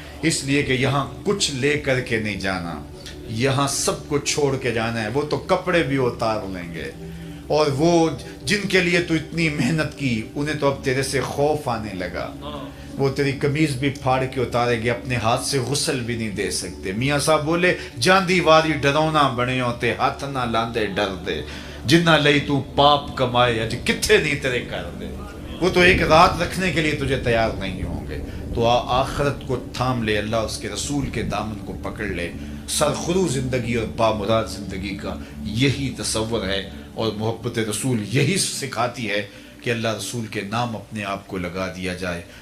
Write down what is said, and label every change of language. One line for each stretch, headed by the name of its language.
Urdu: اس لیے کہ یہاں کچھ لے کر کے نہیں جانا، یہاں سب کو چھوڑ کے جانا ہے. وہ تو کپڑے بھی اتار لیں گے، اور وہ جن کے لیے تو اتنی محنت کی انہیں تو اب تیرے سے خوف آنے لگا. وہ تیری قمیض بھی پھاڑ کے اتارے گے، اپنے ہاتھ سے غسل بھی نہیں دے سکتے. میاں صاحب بولے
Punjabi: جاندی واری ڈرونا بنیوں تے ہاتھ نہ لاندے ڈر دے، جنہ لئی تو پاپ کمائے اج کتھے نہیں تیرے کر دے.
Urdu: وہ تو ایک رات رکھنے کے لیے تجھے تیار نہیں ہوں گے. تو آخرت کو تھام لے، اللہ اس کے رسول کے دامن کو پکڑ لے. سرخرو زندگی اور بامراد زندگی کا یہی تصور ہے، اور محبت رسول یہی سکھاتی ہے کہ اللہ رسول کے نام اپنے آپ کو لگا دیا جائے.